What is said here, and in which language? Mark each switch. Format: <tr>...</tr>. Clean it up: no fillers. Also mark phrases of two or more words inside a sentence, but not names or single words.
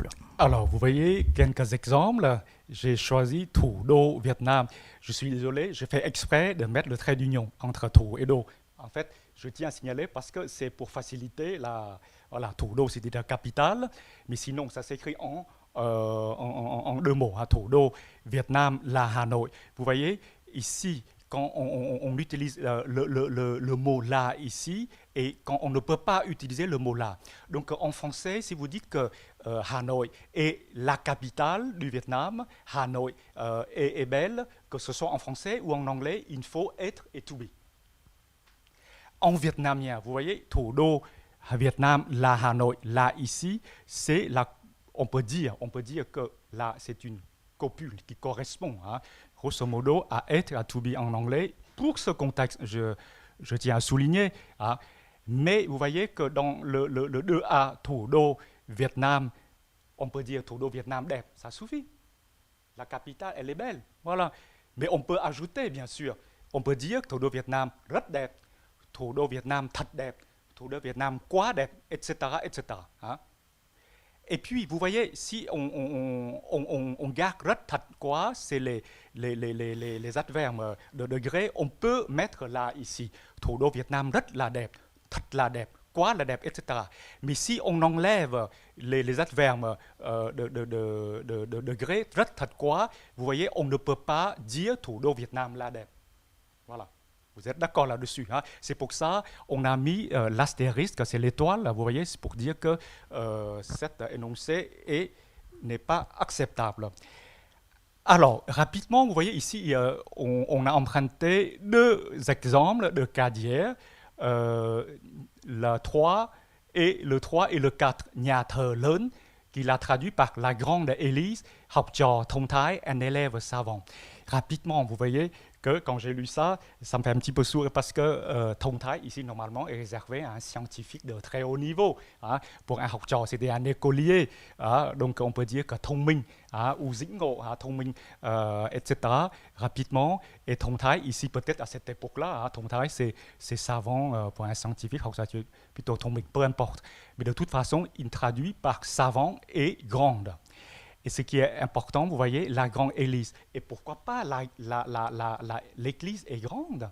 <fr>Alors, vous voyez quelques exemples. J'ai choisi</fr> <vi>Thủ đô Vietnam.</vi> <fr>Je suis désolé, j'ai fait exprès de mettre le trait d'union entre Thủ et Do. En fait, je tiens à signaler parce que c'est pour faciliter voilà,</fr> <vi>Thủ đô,</vi> <fr>c'est la capitale, mais sinon, ça s'écrit en deux mots.</fr> <vi>Thủ đô Vietnam, la Hanoi.</vi> <fr>Vous voyez, ici, quand on utilise le mot là ici, et quand on ne peut pas utiliser le mot là. Donc en français, si vous dites que Hanoi est la capitale du Vietnam, Hanoi est belle, que ce soit en français ou en anglais, il faut être et</fr> <en>to be.</en> <fr>En vietnamien, vous voyez,</fr> <vi>Thủ đô Vietnam, la Hanoi, là</vi> <fr>ici, c'est on peut dire que là c'est une copule qui correspond, grosso modo, à être, à</fr> <en>to be</en> <fr>en anglais. Pour ce contexte, je tiens à souligner. Mais vous voyez que dans le 2A,</fr> <vi>Thủ đô Vietnam,</vi> <fr>on peut dire</fr> <vi>Thủ đô Vietnam đẹp,</vi> <fr>ça suffit. La capitale, elle est belle. Voilà. Mais on peut ajouter, bien sûr. On peut dire</fr> <vi>Thủ đô Vietnam rất đẹp, Thủ đô Vietnam thật đẹp, Thủ đô Vietnam quá đẹp,</vi> <fr>etc. etc. Et puis, vous voyez, si on garde</fr> <vi>rất thật quá,</vi> <fr>c'est les adverbes de degré, on peut mettre là ici.</fr> <vi>Thủ đô Vietnam rất là đẹp, thật là đẹp, quá là đẹp,</vi> <fr>etc. Mais si on enlève les adverbes de degré,</fr> <vi>rất thật quá,</vi> <fr>vous voyez, on ne peut pas dire</fr> <vi>Thủ đô Vietnam là đẹp.</vi> <fr>Voilà. Vous êtes d'accord là-dessus, hein? C'est pour ça qu'on a mis l'astérisque, c'est l'étoile, vous voyez, c'est pour dire que cet énoncé n'est pas acceptable. Alors, rapidement, vous voyez ici, on a emprunté 2 exemples de cas d'hier, le 3 et le 4,</fr> <vi>Nhà thờ lớn,</vi> <fr>qui l'a traduit par la grande Élise,</fr> <vi>học trò thông thái,</vi> <fr>un élève savant. Rapidement, vous voyez que quand j'ai lu ça, ça me fait un petit peu sourire parce que</fr> <vi>thông thái,</vi> <fr>ici, normalement, est réservé à un scientifique de très haut niveau. Hein. Pour un</fr> <vi>học trò,</vi> <fr>c'était un écolier. Hein. Donc, on peut dire que</fr> <vi>thông minh, hein, ou dĩnh ngộ, hein, thông minh,</vi> <fr>etc. Rapidement.</fr> <vi>Et thông thái,</vi> <fr>ici, peut-être à cette époque-là, hein,</fr> <vi>thông thái,</vi> <fr>c'est savant pour un scientifique,</fr> <vi>học trò, plutôt thông minh,</vi> <fr>peu importe. Mais de toute façon, il traduit par savant et grande. Et ce qui est important, vous voyez, la grande Élise. Et pourquoi pas l'église est grande?</fr>